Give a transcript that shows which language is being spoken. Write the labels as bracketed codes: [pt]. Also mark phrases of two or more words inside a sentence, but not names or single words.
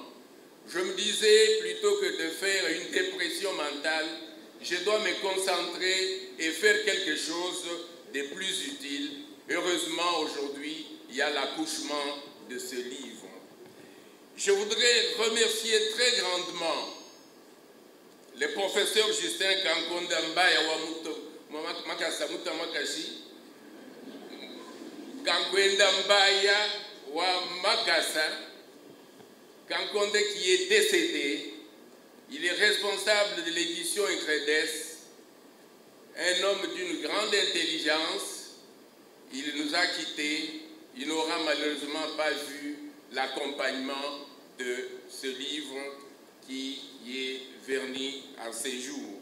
[fr] Je me disais, plutôt que de faire une dépression mentale, je dois me concentrer et faire quelque chose de plus utile. Heureusement, aujourd'hui, il y a l'accouchement de ce livre. Je voudrais remercier très grandement le professeur Justin Kankonda Mbaya Makasamuta Makashi, Kankwenda Mbaya wa Makasa, Kankonde qui est décédé. Il est responsable de l'édition Icredes, un homme d'une grande intelligence. Il nous a quittés. Il n'aura malheureusement pas vu l'accompagnement de ce livre qui est verni à ses jours.